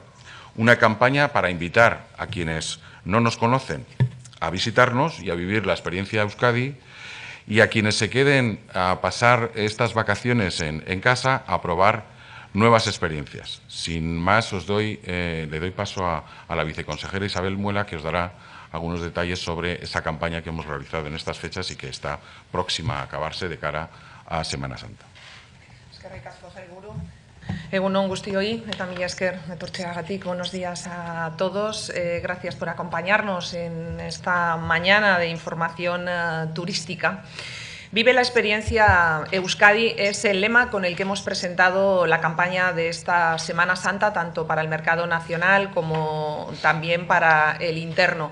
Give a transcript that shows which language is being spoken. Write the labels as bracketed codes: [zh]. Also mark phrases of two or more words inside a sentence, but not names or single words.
[es] Una campaña para invitar a quienes no nos conocen a visitarnos y a vivir la experiencia de Euskadi, y a quienes se queden a pasar estas vacaciones en casa a probar nuevas experiencias. Sin más, le doy paso a la viceconsejera Isabel Muela, que os dará algunos detalles sobre esa campaña que hemos realizado en estas fechas y que está próxima a acabarse de cara a Semana Santa. [eu] Egun on guztioi eta mila esker etortzeagatik. [es] Buenos días a todos. Gracias por acompañarnos en esta mañana de información turística. Vive la experiencia Euskadi es el lema con el que hemos presentado la campaña de esta Semana Santa, tanto para el mercado nacional como también para el interno.